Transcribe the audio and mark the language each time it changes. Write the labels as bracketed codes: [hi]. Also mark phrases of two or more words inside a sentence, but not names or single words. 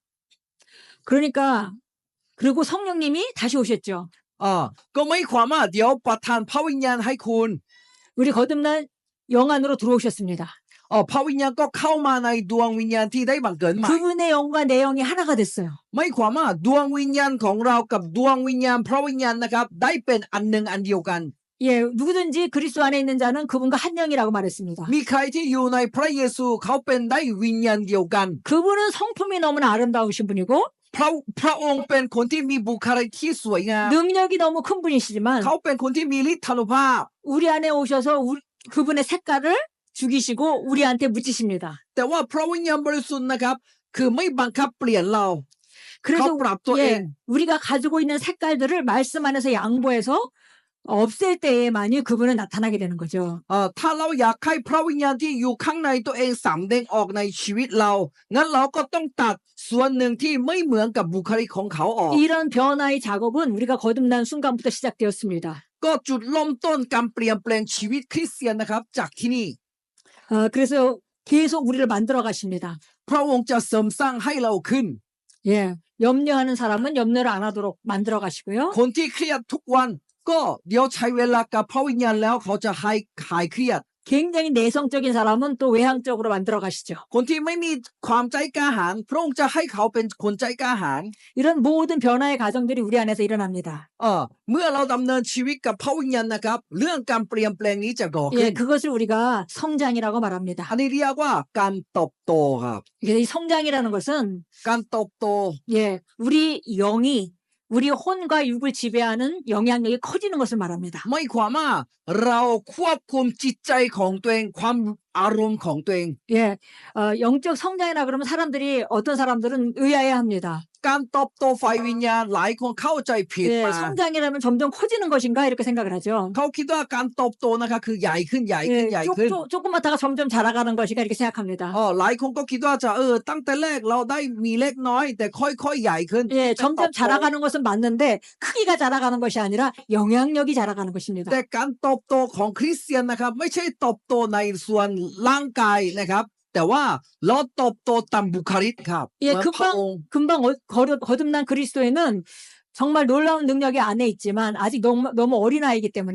[ko] 그러니까 그리고 성령님이 다시 오셨죠. [th] ก็ไม่ความว่าเดี๋ยวประทานพระวิญญาณให้คุณ [ko] 우리 거듭난 영 안으로 들어오셨습니다. [th] พระวิญญาณก็เข้ามาในดวงวิญญาณที่ได้บังเกิดใหม่ [ko] 그분의 영과 내 영이 하나가 됐어요. [th] ไม่ความว่าดวงวิญญาณของเรากับดวงวิญญาณพระวิญญาณนะครับได้เป็นอันหนึ่งอันเดียวกัน [ko] 예, 누구든지 그리스도 안에 있는 자는 그분과 한 영이라고 말했습니다. [th] มีใครที่อยู่ในพระเยซูเขาเป็นได้วิญญาณเดียวกัน [ko] 그분은 성품이 너무나 아름다우신 분이고 [th] พระองค์เป็นคนที่มีบุคลิกที่สวยงาม [ko] 능력이 너무 큰 분이시지만 [th] เขาเป็นคนที่มีฤทธานุภาพ [ko] 우리 안에 오셔서 그분의 색깔을 죽이시고 우리한테 묻히십니다. [th] แต่ว่าพระวิญญาณบริสุทธิ์นะครับคือไม่บังคับเปลี่ยนเรา เขา [ko] 그래서 [th] ปรับตัวเอง [ko] 예, 우리가 가지고 있는 색깔들을 말씀 안에서 양보해서 없앨 때에만이 그분은 나타나게 되는 거죠. [th] ถ้าเราอยากให้พระวิญญาณที่อยู่ข้างในตัวเองสำแดงออกในชีวิตเรางั้นเราก็ต้องตัดส่วนหนึ่งที่ไม่เหมือนกับบุคลิกของเขาออก [ko] 이런 변화의 작업은 우리가 거듭난 순간부터 시작되었습니다. [th] ก็จุดเริ่มต้นการเปลี่ยนแปลงชีวิตคริสเตียนนะครับจากที่นี่ [ko] 그래서 계속 우리를 만들어 가십니다. [th] พระองค์จะเสริมสร้างให้เราขึ้น [ko] 예, 염려하는 사람은 염려를 안 하도록 만들어 가시고요. [th] คนที่เครียดทุกวันก็เดี๋ยวใช้เวลากับพระวิญญาณแล้วเขาจะหายเครียด [ko] 굉장히 내성적인 사람은 또 외향적으로 만들어 가시죠. [th] คนที่ไม่มีความใจกล้าหาญพระองค์จะให้เขาเป็นคนใจกล้าหาญ [ko] 이런 모든 변화의 과정들이 우리 안에서 일어납니다. [th] เมื่อเราดำเนินชีวิตกับพระวิญญาณนะครับเรื่องการเปลี่ยนแปลงนี้จะก่อขึ้ [ko] 예, [th] น [ko] 그것을 우리가 성장이라고 말합니다. [th] อันนี้เรียกว่าการเติบโตครับ [ko] 이 성장이라는 것은 [th] การเติบโต [ko] 예, 우리 영이 우리 혼과 육을 지배하는 영향력이 커지는 것을 말합니다. [th] ไม่ความว่าเราควบคุมจิตใจของตัวเองความอารมณ์ของตัวเอง [ko] 예, 영적 성장이라 그러면 사람들이 어떤 사람들은 의아해합니다. [th] การเติบโตฝ่ายวิญญาณหลายคนเข้าใจผิด [ko] 예, [th] มา [ko] 성장이라면 점점 커지는 것인가 이렇게 생각을 하죠. [th] เขาคิดว่าการเติบโตนะคะคือใหญ่ขึ้นใหญ่ขึ้น [ko] 예, [th] ใหญ่ขึ้น [ko] 조그맣다가 점점 자라가는 것인가 이렇게 생각합니다. [th] หลายคนก็คิดว่าจะตั้งแต่แรกเราได้มีเล็กน้อยแต่ค่อยๆใหญ่ขึ้น [ko] 예, 점점 자라가는 것은 맞는데 크기가 자라가는 것이 아니라 영향력이 자라가는 것입니다. [th] แต่การเติบโตของคริสเตียนนะครับไม่ใช่เติบโตในส่วนร่างกายนะครับแต่ว่าเราเติบโตตามบุคลิกครับ [ko] 예, [th] เหมือนพระองค์ [ko] 금방 거듭난 그리스도에는 정말 놀라운 능력이 안에 있지만 아직 너무 어린아이이기 때문에